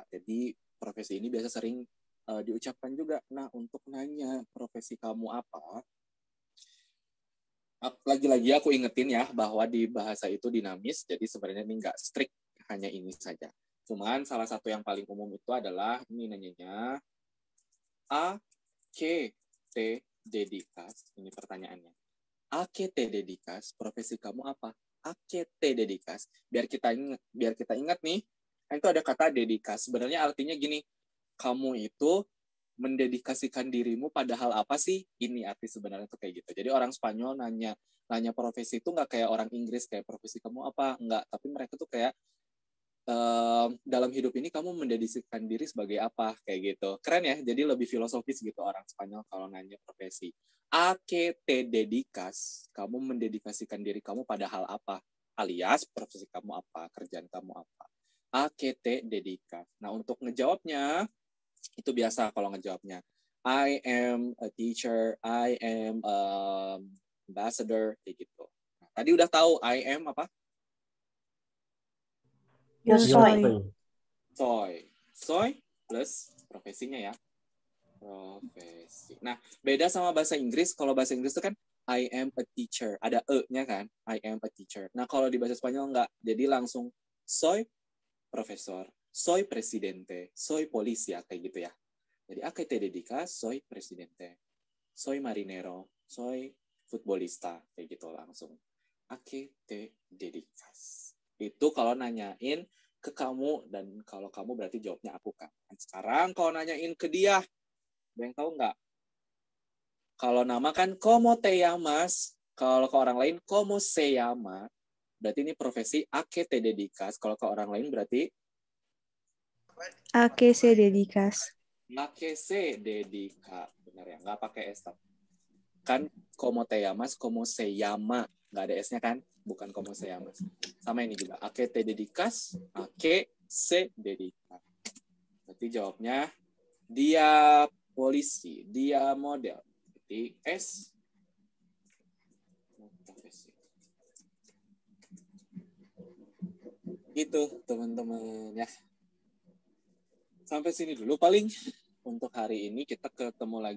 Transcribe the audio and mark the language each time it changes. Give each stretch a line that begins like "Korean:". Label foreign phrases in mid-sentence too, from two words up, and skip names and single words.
Indonesian: Jadi profesi ini biasa sering diucapkan juga. Nah, untuk nanya profesi kamu apa, lagi-lagi aku ingetin ya bahwa di bahasa itu dinamis, jadi sebenarnya ini nggak strict hanya ini saja. Cuman salah satu yang paling umum itu adalah ini nanyanya
Spanish: a qué te dedicas,
Indonesian: ini pertanyaannya.
Spanish: A qué te dedicas,
Indonesian: profesi kamu apa?
Spanish: A qué te dedicas,
Indonesian: biar kita ingat nih, itu ada kata dedicas. Sebenarnya artinya gini, kamu itu mendedikasikan dirimu pada hal apa sih? Ini arti sebenarnya tuh kayak gitu. Jadi orang Spanyol nanya profesi itu nggak kayak orang Inggris kayak profesi kamu apa? Nggak, tapi mereka tuh kayak dalam hidup ini kamu mendedikasikan diri sebagai apa? Kayak gitu. Keren ya, jadi lebih filosofis gitu orang Spanyol kalau nanya profesi.
Spanish: A que te dedicas,
Indonesian: kamu mendedikasikan diri kamu pada hal apa? Alias profesi kamu apa? Kerjaan kamu apa?
Spanish: A que te dedicas.
Indonesian: Nah, untuk ngejawabnya, itu biasa kalau ngejawabnya.
English: I am a teacher, I am ambassador,
Indonesian: kayak gitu. Nah, tadi udah tahu
English: I am
Indonesian: apa?
Spanish: Yo soy.
Indonesian: Soy plus profesinya ya. Profesi. Nah, beda sama bahasa Inggris. Kalau bahasa Inggris itu kan
English: I am a teacher.
Indonesian: Ada e-nya kan?
English: I am a teacher.
Indonesian: Nah, kalau di bahasa Spanyol enggak. Jadi langsung
Spanish: soy profesor, soy presidente, soy policía,
Indonesian: kayak gitu ya. Jadi,
Spanish: ¿a qué te dedicas? Soy presidente. Soy marinero. Soy futbolista.
Indonesian: Kayak gitu langsung.
Spanish: ¿A qué te dedicas?
Indonesian: Itu kalau nanyain ke kamu, dan kalau kamu berarti jawabnya aku kan. Sekarang kalau nanyain ke dia, ada yang tahu nggak? Kalau nama kan
Spanish: ¿cómo te llamas?
Indonesian: Kalau ke orang lain
Spanish: ¿cómo se llama?
Indonesian: Berarti ini profesi
Spanish: ¿a qué te dedicas?
Indonesian: Kalau ke orang lain berarti
Spanish: ¿A qué se dedicas? ¿a qué se dedica?
Indonesian: Benar ya, nggak pakai S.
Spanish: Kan ¿cómo te llamas? ¿Cómo se llama?
Indonesian: Nggak ada S-nya kan? Bukan
Spanish: ¿cómo se llamas.
Indonesian: Sama ini juga.
Spanish: ¿A qué te dedicas? ¿A qué se dedica?
Indonesian: Berarti jawabnya dia polisi, dia model. Berarti S. Profesi. Gitu teman-teman ya. Sampai sini dulu paling untuk hari ini, kita ketemu lagi.